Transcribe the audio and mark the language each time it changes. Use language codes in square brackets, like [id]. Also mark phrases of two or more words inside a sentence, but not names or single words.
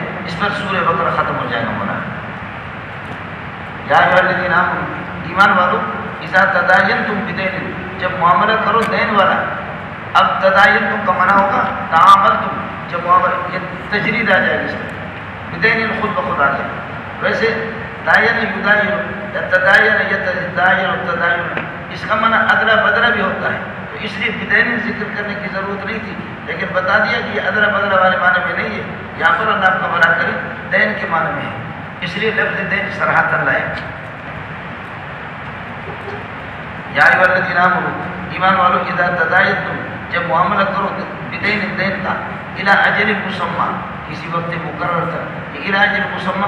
[ur] اس پر سورہ بقرہ ختم ہو جائے گا مولانا۔ [ar] یا ایھا الذین آمنوا، [ur] ایمان والو، [ar] اذا تداینتم بدین، [ur] جب معاملہ کرو دین والا، اب تداینتم کا معنی ہوگا تعاملتم، جب معاملہ، یہ تجرید آ جائے گی اس میں، بدین خود بخود آ جائے، ویسے [ar] داین یداین یا تداین یتداین تداین، [ur] اس کا معنی ادلا بدلا بھی ہوتا ہے، تو اس لیے بدین ذکر کرنے کی ضرورت نہیں تھی، لیکن بتا دیا کہ یہ ادلا بدلا والے معنی میں نہیں ہے، یہاں پر اللہ آپ کا بھلا کرے دین کے معنی میں ہے، اس لیے لفظ دین صراحتاً لائے۔ [ar] یا ایھا الذین آمنوا، [ur] ایمان والو، [ar] اذا تداینتم، [ur] جب معاملہ کرو بدین دین کا، [ar] الی اجل مسمى، [ur] کسی وقت مقرر تک، کہ [ar] الی اجل مسمى